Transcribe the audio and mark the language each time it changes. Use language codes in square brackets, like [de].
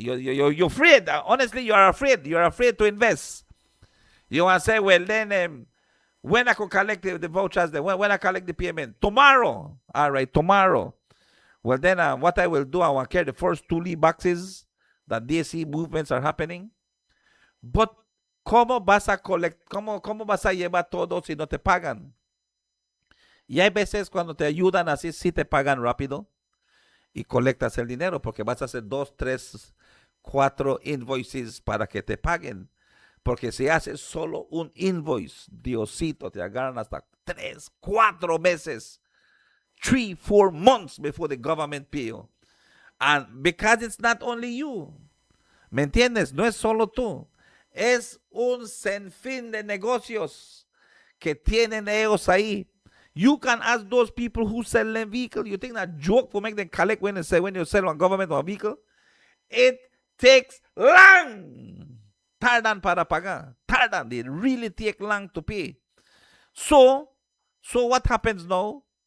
[en] You're afraid. Honestly, you are afraid. You are afraid to invest. You want to say, well, then when I could collect the vouchers, when I collect the payment? Tomorrow. All right, tomorrow. Well, then what I will do, I will carry the first 2 lead boxes that DC movements are happening. But, [es] ¿cómo vas a cómo vas a llevar todo si no te pagan? Y hay veces cuando te ayudan así, sí te pagan rápido y colectas el dinero, porque vas a hacer 2, 3, 4 invoices para que te paguen. Porque si haces solo un invoice, Diosito, te agarran hasta 3, 4 meses, [en] 3, 4 months before the government pay you. And because it's not only you, [es] ¿me entiendes? No es solo tú. Es un sinfín de negocios que tienen ellos ahí. [en] You can ask those people who sell them vehicle. You think that joke for make them collect when you sell on government or vehicle? It takes long. [es] Tardan para pagar. Tardan. [en] They really take long to pay. So what happens now?